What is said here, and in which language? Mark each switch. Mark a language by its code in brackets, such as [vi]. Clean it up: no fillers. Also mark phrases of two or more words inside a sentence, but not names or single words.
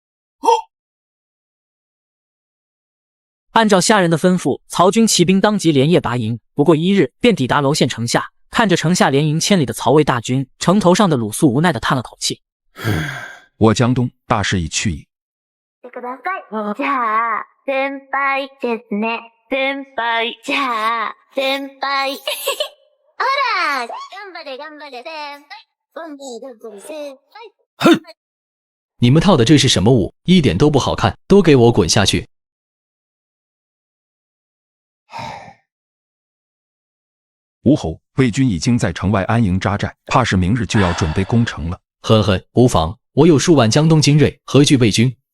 [zh] 按照虾人的吩咐，曹军骑兵当即连夜拔营，不过1日便抵达娄县城下。看着城下连营千里的曹魏大军，城头上的鲁肃无奈地叹了口气： 我江东大势已去矣。 [ja] じゃあ先輩ですね。先輩じゃあ先輩。ほら、頑張れ頑張れ先輩。頑張れ頑張れ先輩。 [zh] 哼！你们套的这是什么舞？一点都不好看，都给我滚下去！吴侯，魏军已经在城外安营扎寨，怕是明日就要准备攻城了。呵呵，无妨，我有数万江东精锐，何惧魏军？